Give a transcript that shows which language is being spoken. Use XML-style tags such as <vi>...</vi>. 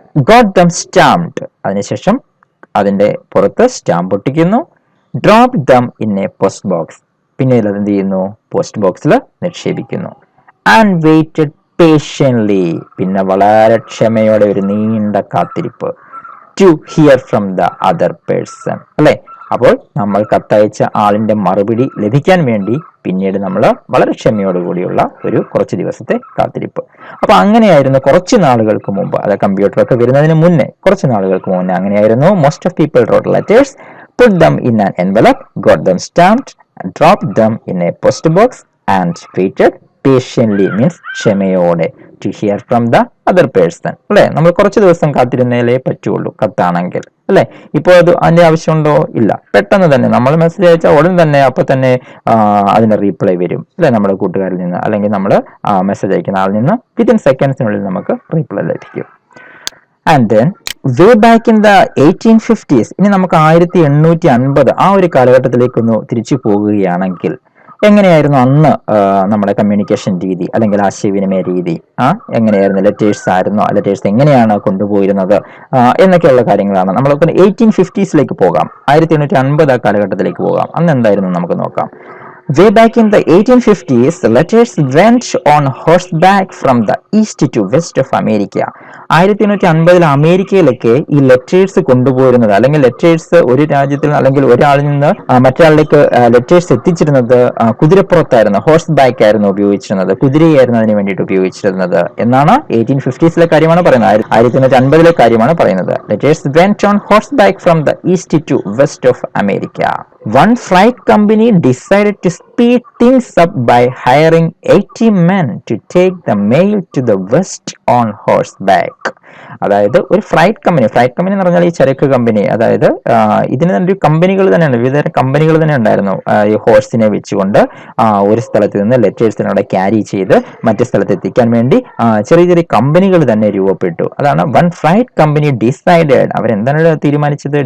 <en>Got them stamped.</en> <ml>അതിനുശേഷം അതിന്റെ പുറത്ത് stamp ഒട്ടിക്കുന്നു.</ml> <en>Drop them in a post box.</en> <ml>പിന്നീട് അതെന്ത് ചെയ്യുന്നു? പോസ്റ്റ് ബോക്സിൽ നിക്ഷേപിക്കുന്നു.</ml> <en>And waited patiently.</en> <ml>പിന്നെ വളരെ ക്ഷമയോടെ ഒരു നീണ്ട കാത്തിരിപ്പ്.</ml> <en>To hear from the other person.</en> <ml>അല്ലെ? അപ്പോൾ നമ്മൾ കത്തയച്ച ആളിന്റെ മറുപടി ലഭിക്കാൻ വേണ്ടി പിന്നീട് നമ്മൾ വളരെ ക്ഷമയോടുകൂടിയുള്ള ഒരു കുറച്ച് ദിവസത്തെ കാത്തിരിപ്പ്. അപ്പൊ അങ്ങനെയായിരുന്നു കുറച്ച് നാളുകൾക്ക് മുമ്പ്, അത് കമ്പ്യൂട്ടറൊക്കെ വരുന്നതിന് മുന്നേ കുറച്ച് നാളുകൾക്ക് മുന്നേ അങ്ങനെയായിരുന്നു.</ml> <en>Most of people wrote letters, put them in an envelope, got them stamped, and dropped them in a post box and waited patiently. Means ക്ഷമയോടെ. To hear from the other person.</en> <ml>അല്ലെ? നമ്മൾ കുറച്ച് ദിവസം കാത്തിരുന്നേലേ പറ്റുള്ളൂ കത്താണെങ്കിൽ. അല്ലെ? ഇപ്പോൾ അതിന്റെ ആവശ്യമുണ്ടോ? ഇല്ല. പെട്ടെന്ന് തന്നെ നമ്മൾ മെസ്സേജ് അയച്ചാൽ ഉടൻ തന്നെ അപ്പൊ തന്നെ അതിന് റീപ്ലൈ വരും. അല്ലെ? നമ്മുടെ കൂട്ടുകാരിൽ നിന്ന് അല്ലെങ്കിൽ നമ്മൾ മെസ്സേജ് അയക്കുന്ന ആളിൽ നിന്ന് വിത്തിൻ സെക്കൻഡ്സിനുള്ളിൽ നമുക്ക് റീപ്ലൈ ലഭിക്കും.</ml> <en>and then way back in the 1850s,</en> <ml>ഇനി നമുക്ക് 1850 ആ ഒരു കാലഘട്ടത്തിലേക്കൊന്ന് തിരിച്ചു പോകുകയാണെങ്കിൽ എങ്ങനെയായിരുന്നു അന്ന് നമ്മുടെ കമ്മ്യൂണിക്കേഷൻ രീതി അല്ലെങ്കിൽ ആശയവിനിമയ രീതി? എങ്ങനെയായിരുന്നു? ലെറ്റേഴ്സ് ആയിരുന്നോ? ലെറ്റേഴ്സ് എങ്ങനെയാണ് കൊണ്ടുപോയിരുന്നത് എന്നൊക്കെയുള്ള കാര്യങ്ങളാണ്. നമ്മൾക്ക് 1850s പോകാം. 1850 ആ കാലഘട്ടത്തിലേക്ക് പോകാം. അന്ന് എന്തായിരുന്നു നമുക്ക് നോക്കാം.</ml> <en>Way back in the 1850s, letters went on horseback from the east to west of America.</en> <ml>1850 അമേരിക്കയിലൊക്കെ ഈ ലെറ്റേഴ്സ് കൊണ്ടുപോയിരുന്നത് അല്ലെങ്കിൽ ലെറ്റേഴ്സ് ഒരു രാജ്യത്തിൽ അല്ലെങ്കിൽ ഒരാളിൽ നിന്ന് മറ്റൊരാളിലേക്ക് ലെറ്റേഴ്സ് എത്തിച്ചിരുന്നത് കുതിരപ്പുറത്തായിരുന്നു. ഹോഴ്സ് ബാക്ക് ആയിരുന്നു ഉപയോഗിച്ചിരുന്നത്. കുതിരയായിരുന്നു അതിന് വേണ്ടിയിട്ട് ഉപയോഗിച്ചിരുന്നത് എന്നാണ് 1850s കാര്യമാണ് പറയുന്നത്. 1850 കാര്യമാണ് പറയുന്നത്.</ml> <en>Letters went on horseback from the east to west of America. One freight company decided to speed things up by hiring 80 men to take the mail to the west on horseback.</en> <ml>അതായത് ഒരു flight company എന്ന് പറഞ്ഞാൽ ഈ ചരക്ക് company, അതായത് ഇതിന് തന്നെ കമ്പനികൾ തന്നെയാണ്, വിവിധ കമ്പനികൾ തന്നെ ഉണ്ടായിരുന്നു. ഈ ഹോഴ്സിനെ വെച്ചുകൊണ്ട് ഒരു സ്ഥലത്ത് നിന്ന് ലെറ്റേഴ്സിനോടെ ക്യാരി ചെയ്ത് മറ്റു സ്ഥലത്ത് എത്തിക്കാൻ വേണ്ടി ചെറിയ ചെറിയ കമ്പനികൾ തന്നെ രൂപപ്പെട്ടു. അതാണ് വൺ ഫ്ലൈറ്റ് കമ്പനി ഡിസൈഡഡ്. അവരെന്താണ് തീരുമാനിച്ചത്?</ml>